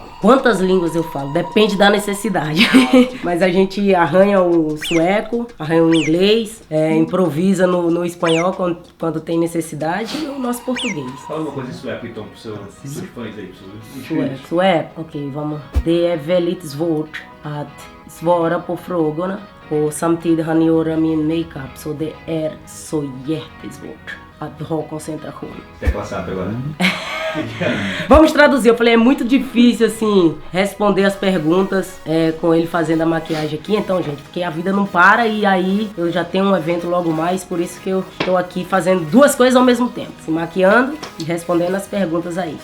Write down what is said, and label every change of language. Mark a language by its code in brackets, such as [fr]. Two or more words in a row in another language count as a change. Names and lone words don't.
[pt] Quantas línguas eu falo? Depende da necessidade. Mas a gente arranha o sueco, arranha o inglês, improvisa no espanhol quando tem necessidade e o nosso português. Fala uma coisa em sueco então, pros seus fãs aí, pros seus Sueco, ok, vamos. [sv] Det är väldigt svårt att svara på frågorna och samtidigt han göra min makeup så det är så jättesvårt att ha koncentration. [pt] Tecla SAP agora. Vamos traduzir, eu falei, é muito difícil assim responder as perguntas com ele fazendo a maquiagem aqui, então gente, porque a vida não para e aí eu já tenho um evento logo mais, por isso que eu tô aqui fazendo 2 coisas ao mesmo tempo, se maquiando e respondendo as perguntas aí.